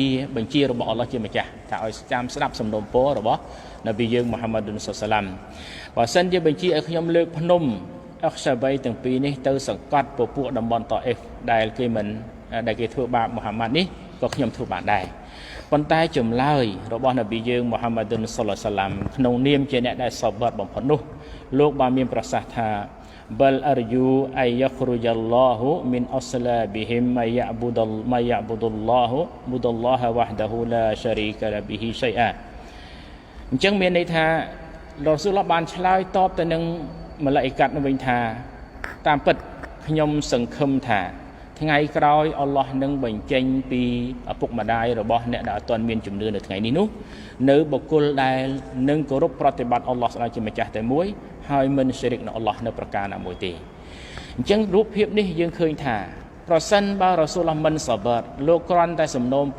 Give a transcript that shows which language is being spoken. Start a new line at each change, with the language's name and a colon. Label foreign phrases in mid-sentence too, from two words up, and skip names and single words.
Khmer: បញ្ជារបស់អល់ឡោះជាម្ចាស់ថាឲ្យចាំស្ដាប់សំណូមពររបស់នប៊ីយើងមូហាម៉ាត់សល្លឡាមបើសិនជាបញ្ជាឲ្យខ្ញុំលើកភ្នំអខ្សាបៃទាំងពីរនេះទៅសង្កត់ពួកតំបន់តអ៊ីហ្វដែលគេធ្វើបាបមូហាម៉ាត់នេះក៏ខ្ញុំធ្វើបានដែរប៉ុន្តែចម្លើយរបស់នប៊ីយើងមូហាម៉ាត់សល្លឡាមក្នុងនាមជាអ្នកដែលសបរបំផុតនោះលោកបានមានប្រសាសន៍ថា
Arabic: بل أرجو أن يخرج الله من أصلابهم ما يعبد الله وحده لا شريك له به شيئا
Khmer: អញ្ចឹងមានន័យថារ៉ាស៊ូលឡោះបានឆ្លើយតបទៅនឹងម៉ាឡាអ៊ីកាត់នោះវិញថាតាមពិតខ្ញុំសង្ឃឹមថាថ្ងៃ ក្រោយអល់ឡោះនឹងបញ្ចេញពីឪពុកម្ដាយរបស់អ្នកដែលអត់ទាន់មានជំនឿនៅថ្ងៃនេះនោះនៅបុគ្គលដែលនឹងគោរពប្រតិបត្តិអល់ឡោះស្ដេចជាម្ចាស់តែមួយហើយមិនស្យរិកនឹងអល់ឡោះនៅប្រការណាមួយទេអញ្ចឹងរូបភាពនេះយើងឃើញថាប្រសិនបើរ៉ាស៊ូលឡោះមិនសបរលោកគ្រាន់តែសំណូមព